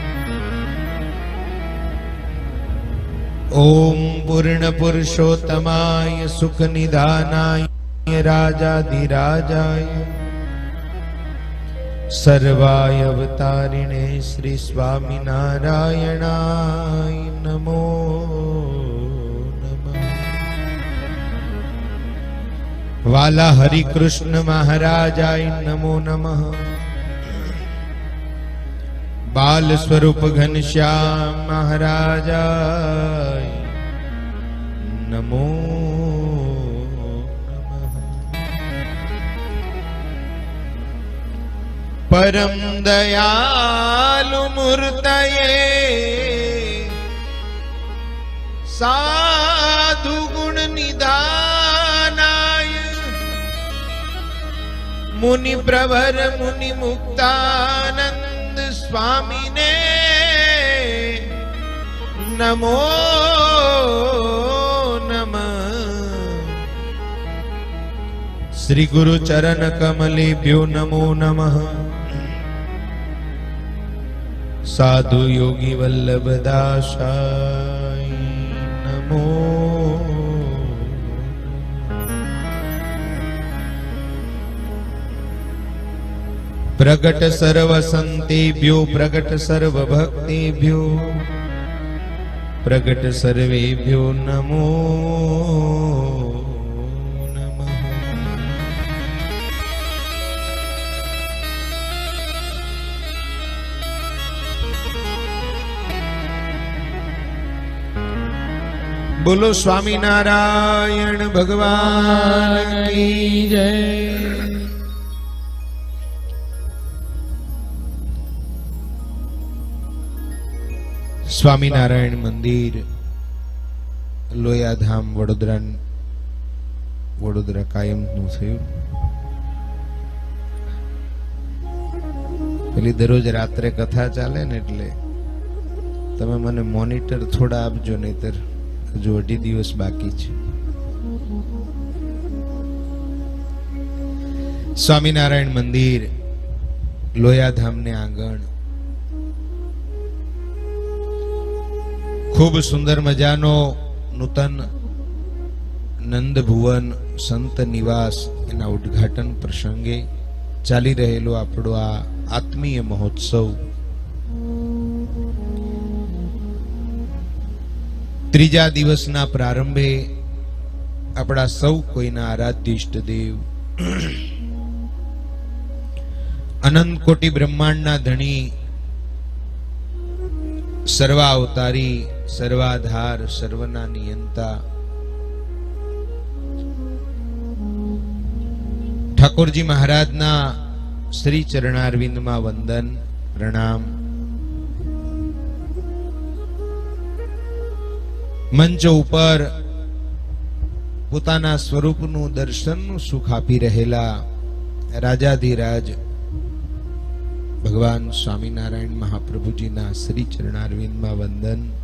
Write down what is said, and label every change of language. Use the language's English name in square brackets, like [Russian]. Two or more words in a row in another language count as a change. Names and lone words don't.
[Sanskrit] ओम पूर्ण पुरुषोत्तमाय सुख निधानाय राजाधिराजाय सर्वाय अवतारिणे श्री स्वामी नारायणाय नमो नमः। वाला हरि कृष्ण महाराजाय नमो नमः। बाल स्वरूप घनश्याम महाराजाय नमो नमः। परम दयालु मूर्तये साधु गुण निधानाय, मुनि प्रवर मुनि मुक्तानंद स्वामी ने नमो नमः। श्री गुरु चरण कमलेभ्यो नमो नमः। साधु योगी वल्लभ दासाय नमो। प्रगट सर्व संतेभ्यो प्रगट सर्व भक्तेभ्यो प्रगट सर्वेभ्यो नमो नमः। [Hindi] बोलो स्वामी नारायण भगवान की जय। [Gujarati] स्वामीनारायण मंदिर लोयाधाम वडोदरा कायम નું થયું। પેલી દરરોજ રાત્રે કથા ચાલે ને એટલે તમે મને મોનિટર થોડા આપજો, નહીતર હજુ 2 દિવસ બાકી છે। સ્વામિનારાયણ મંદિર લોયાધામ ને આંગણ ખૂબ સુંદર મજાનો નૂતન નંદ ભુવન સંત નિવાસ એના ઉદ્ઘાટન પ્રસંગે ચાલી રહેલો આપણો આ આત્મીય મહોત્સવ। ત્રીજા દિવસના પ્રારંભે આપડા સૌ કોઈના આરાધ્ય ઇષ્ટ દેવ અનંત કોટિ બ્રહ્માંડના ધની સર્વાવતારી સર્વાધાર સર્વના નિયંતા ઠાકુરજી મહારાજ ના શ્રી ચરણારવિંદ મેં વંદન પ્રણામ। મંચ ઊપર પોતાના સ્વરૂપનું દર્શનનું સુખ આપી રહેલા રાજાધિરાજ ભગવાન સ્વામીનારાયણ મહાપ્રભુ જી ના શ્રી ચરણારવિંદ મેં વંદન।